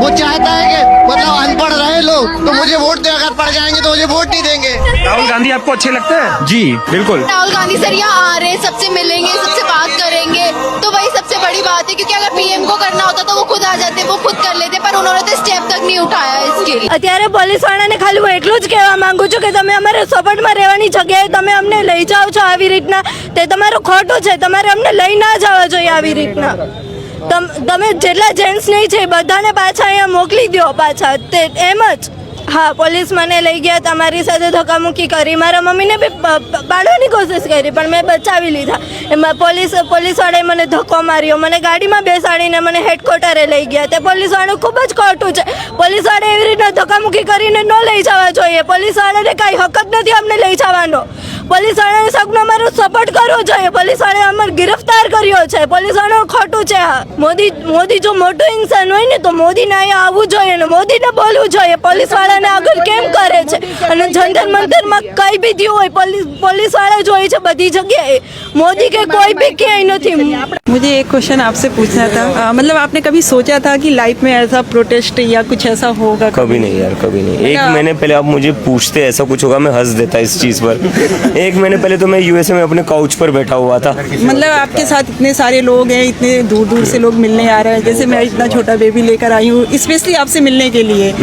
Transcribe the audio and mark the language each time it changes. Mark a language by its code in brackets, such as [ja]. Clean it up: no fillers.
[hi] वो चाहता है कि मतलब अनपढ़ रहे लोग तो मुझे वोट दे, अगर पढ़ जाएंगे तो मुझे वोट नहीं देंगे। राहुल गांधी आपको अच्छे लगते हैं? जी बिल्कुल। राहुल गांधी सर यहाँ आ रहे हैं, सबसे मिलेंगे, सबसे बात करेंगे, तो वही सबसे बड़ी बात है, क्योंकि अगर पीएम को करना होता तो वो खुद आ जाते, वो खुद कर लेते, पर उन्होंने तो स्टेप तक नहीं उठाया इसके लिए। [gu] અત્યારે પોલીસ વાળાને ખાલી હું એટલું જ કહેવા માંગુ છું કે તમે અમારે સપોર્ટમાં રહેવાની જગ્યાએ તમે અમને લઈ જાઓ છો આવી રીતના, તે તમારું ખોટું છે, તમારે અમને લઈ ના જવા જોઈએ આવી રીતના। તમે જેટલા જેન્ટ્સ નહીં છે બધાને પાછા અહીંયા મોકલી દો પાછા, તે એમ જ। હા, પોલીસ મને લઈ ગયા, તમારી સાથે ધક્કામુક્કી કરી, મારા મમ્મીને બી પાડવાની કોશિશ કરી પણ મેં બચાવી લીધા। એમાં પોલીસવાળાએ મને ધક્કો માર્યો, મને ગાડીમાં બેસાડીને મને હેડક્વાર્ટરે લઈ ગયા, તે પોલીસવાળું ખૂબ જ ખોટું છે। પોલીસવાળાએ એવી રીતના ધક્કામુક્કી કરીને ન લઈ જવા જોઈએ, પોલીસવાળાને કાંઈ હક જ નથી અમને લઈ જવાનો। પોલીસવાળાને સગનો અમારો સપોર્ટ કરવો જોઈએ, પોલીસવાળાએ અમને गिरफ्तार કર્યો છે, પોલીસવાળાનું ખોટું છે। મોદી જો મોટું ઇન્સાન હોય ને તો મોદીને અહીંયા આવવું જોઈએ ને મોદીને બોલવું જોઈએ, પોલીસવાળાને આગળ કેમ કરે છે। અને જંતર મંતરમાં કઈ બી થયું હોય પોલીસવાળા જ હોય છે બધી જગ્યાએ, મોદી કે કોઈ બી ક્યાંય નથી। [hi] मुझे एक क्वेश्चन आपसे पूछना था, मतलब आपने कभी सोचा था कि लाइफ में ऐसा प्रोटेस्ट या कुछ ऐसा होगा? कभी नहीं यार, कभी नहीं। एक महीने पहले आप मुझे पूछते ऐसा कुछ होगा, मैं हंस देता इस चीज पर। एक महीने पहले तो मैं यूएसए में अपने काउच पर बैठा हुआ था। मतलब आपके साथ इतने सारे लोग हैं, इतने दूर दूर से लोग मिलने आ रहे हैं, जैसे मैं इतना छोटा बेबी लेकर आई हूँ स्पेशली आपसे मिलने के लिए।